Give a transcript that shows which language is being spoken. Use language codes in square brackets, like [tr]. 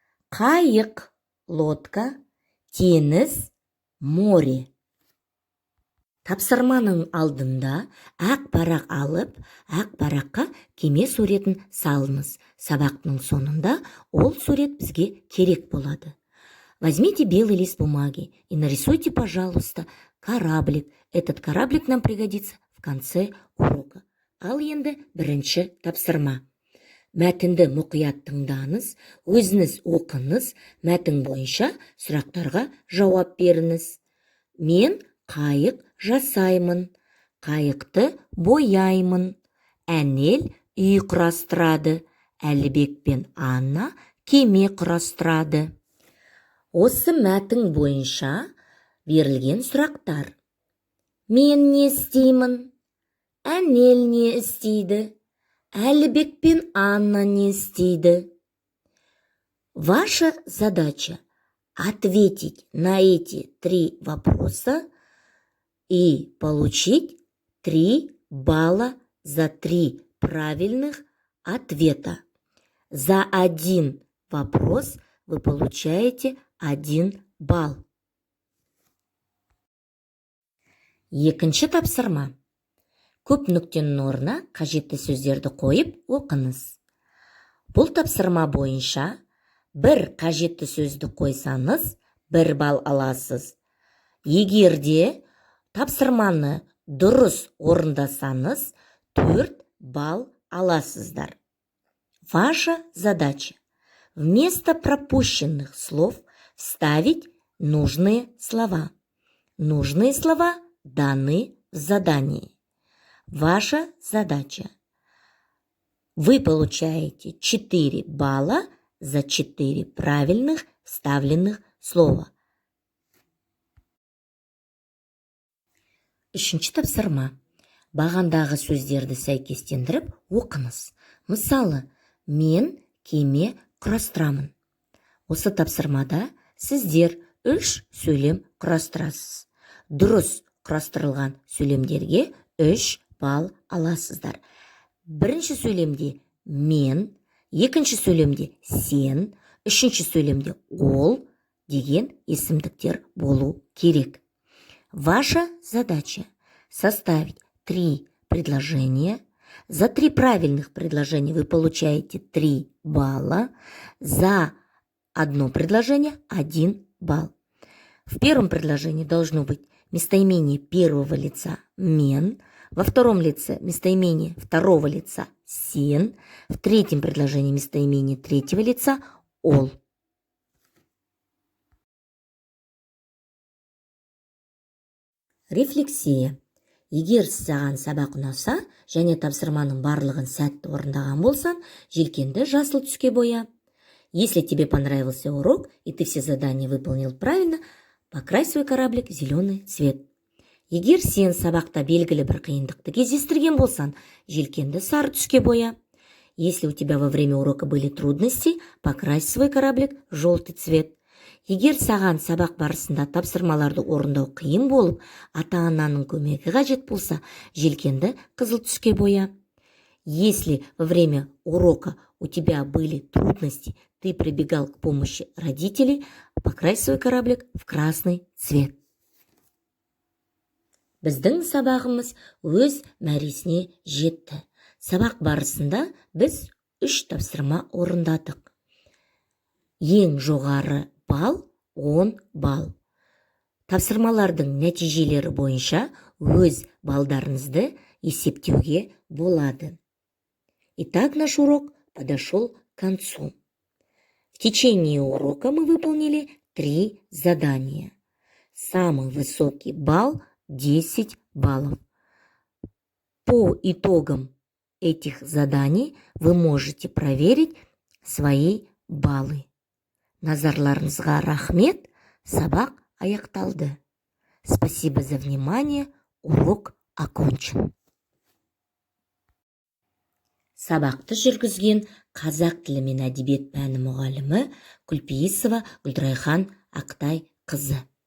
[kk] Қайық, лодка. Теңіз, море. Тапсырманың алдында ақ парақ алып, ақ параққа кеме суретін салыңыз. Сабақтың сонында ол сурет бізге керек болады. [ru] Возьмите белый лист бумаги и нарисуйте, пожалуйста, кораблик. Этот кораблик нам пригодится в конце урока. [kk] Ал енді бірінші тапсырма. Мәтінді мұқият тыңдаңыз, өзіңіз оқыңыз, мәтін бойынша сұрақтарға жауап беріңіз. Мен қайық жасаймын, қайықты бояймын. Әнел үй құрастырады, Әлібек пен Анна кеме құрастырады. Осы мәтін бойынша берілген сұрақтар. Мен не істеймін? Әнел не істейді? Әлібек пен Анна не істейді? [ru] Ваша задача ответить на эти 3 вопроса и получить 3 балла за 3 правильных ответа. За 1 вопрос вы получаете 1 балл. [kk] Екінші тапсырма. Көп нүктенің орнына қажетті сөздерді қойып оқыңыз. Бұл тапсырма бойынша бір қажетті сөзді қойсаңыз, 1 балл аласыз. Егерде тапсырманы дұрыс орындасаңыз, 4 балл аласыздар. [ru] Ваша задача вместо пропущенных слов вставить нужные слова. Нужные слова даны в задании. Ваша задача. Вы получаете 4 балла за 4 правильных вставленных слова. [kk] Үшінші тапсырма. Бағандағы сөздерді сәйкестендіріп оқыңыз. Мысалы, мен кеме құрастырамын. Осы тапсырмада сіздер 3 сөйлем құрастырасыз. Дұрыс құрастырылған сөйлемдерге 3 балл аласыздар. Бірінші сөйлемде мен, екінші сөйлемде сен, үшінші сөйлемде ол деген есімдіктер болу керек. [ru] Ваша задача составить 3 предложения. За 3 правильных предложения вы получаете 3 балла. За одно предложение 1 балл. В первом предложении должно быть местоимение первого лица «мен», во втором лице местоимение второго лица «сен», в третьем предложении местоимение третьего лица «ол». Рефлексия. [kk] Егер саған сабақ ұнаса және тапсырманың барлығын сәтті орындаған болсан, желкенді жасыл түске боя. [ru] Если тебе понравился урок и ты все задания выполнил правильно, покрась свой кораблик в зеленый цвет. [kk] Егер сен сабақта белгілі бір қиындықты кездестірген болсан, желкенді сары түске боя. [ru] Если у тебя во время урока были трудности, покрась свой кораблик в желтый цвет. [kk] Егер саған сабақ барысында тапсырмаларды орындау қиын болып, ата-ананың көмегі қажет болса, желкенді қызыл түске боя. [ru] Если во время урока у тебя были трудности, ты прибегал к помощи родителей, покрась свой кораблик в красный цвет. [kk] Біздің сабағымыз өз мәресіне жетті. Сабақ барысында біз 3 тапсырма орындадық. Ең жоғары балл 10 балл. Тапсырмалардың нәтижелері бойынша өз балдарыңызды есептеуге болады. [ru] Итак, наш урок подошел к концу. В течение урока мы выполнили 3 задания. Самый высокий балл 10 баллов. По итогам этих заданий вы можете проверить свои баллы. [kk] Назарларыңызға рахмет, сабақ аяқталды. [ru] Спасибо за внимание, урок окончен. [kk] Сабақты жүргізген қазақ тілі мен әдебиет пәні мұғалімі Күлпейісова Гүлдрайхан Ақтай қызы.